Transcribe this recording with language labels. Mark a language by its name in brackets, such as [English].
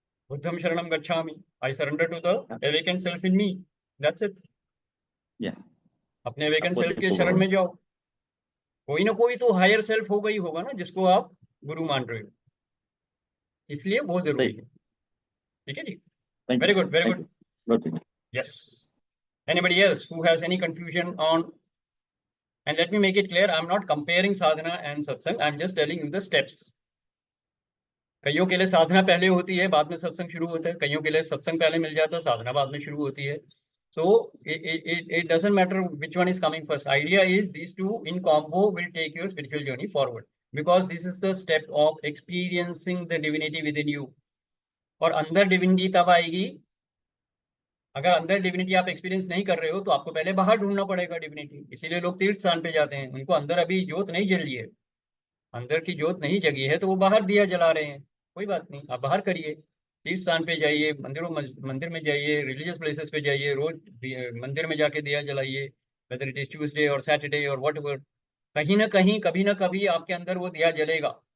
[Pali] बुद्धम शरणम गच्छामि, [English] I surrender to the awakened self in me, that's it. [Hindi] अपने awakened self के शरण में जाओ। कोई ना कोई तो हायर सेल्फ होगा ही होगा ना जिसको आप गुरु मान रहे हो, इसलिए बहुत जरूरी है। ठीक है जी, [English] Very good, very good. Yes, anybody else who has any confusion on, and let me make it clear, I'm not comparing sadhana and satsang, I'm just telling you the steps. [Hindi] कईयों के लिए साधना पहले होती है, बाद में सत्संग शुरू होता है। कईयों के लिए सत्संग पहले मिल जाता है, साधना बाद में शुरू होती है। [English] So it doesn't matter which one is coming first. Idea is these two in combo will take your spiritual journey forward, because this is the step of experiencing the divinity within you. [Hindi] और अंदर divinity तब आएगी, अगर अंदर divinity आप experience नहीं कर रहे हो तो आपको पहले बाहर ढूंढना पड़ेगा डिविनिटी। इसीलिए लोग तीर्थ स्थान पे जाते हैं, उनको अंदर अभी ज्योत नहीं जली है, अंदर की ज्योत नहीं जगी है तो वो बाहर दिया जला रहे हैं। कोई बात नहीं, आप बाहर करिए, तीर्थ स्थान पे जाइए, मंदिर में जाइए, रिलीजियस प्लेसेस पे जाइए, रोज मंदिर में जाके दिया जलाइए, [English] whether it is Tuesday [Hindi] और सैटरडे और व्हाटएवर, कहीं ना कहीं कभी ना कभी आपके अंदर वो दिया जलेगा।